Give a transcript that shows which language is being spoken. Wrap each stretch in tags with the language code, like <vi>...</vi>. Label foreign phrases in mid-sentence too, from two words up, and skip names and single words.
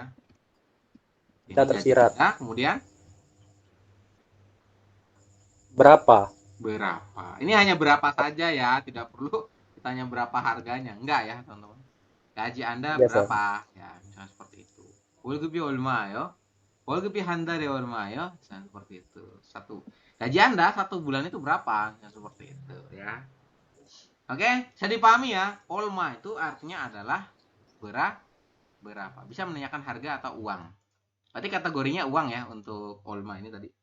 <id>Ini Kita gaji tersirat. Anda, kemudian Berapa? berapa? Ini hanya berapa saja ya, tidak perlu ditanya berapa harganya. Enggak ya, teman-teman. Gaji Anda Biasa. berapa? Ya, misalnya seperti itu.</id> <ko>Wolgebi 얼마요? 월급이 한 달에 얼마요?</ko> <id>Misalnya seperti itu. Gaji Anda satu bulan itu berapa? Misalnya seperti itu ya. Oke, bisa dipahami ya. Olma itu artinya adalah berapa berapa. Bisa menanyakan harga atau uang. Berarti kategorinya uang ya untuk olma ini tadi.</id>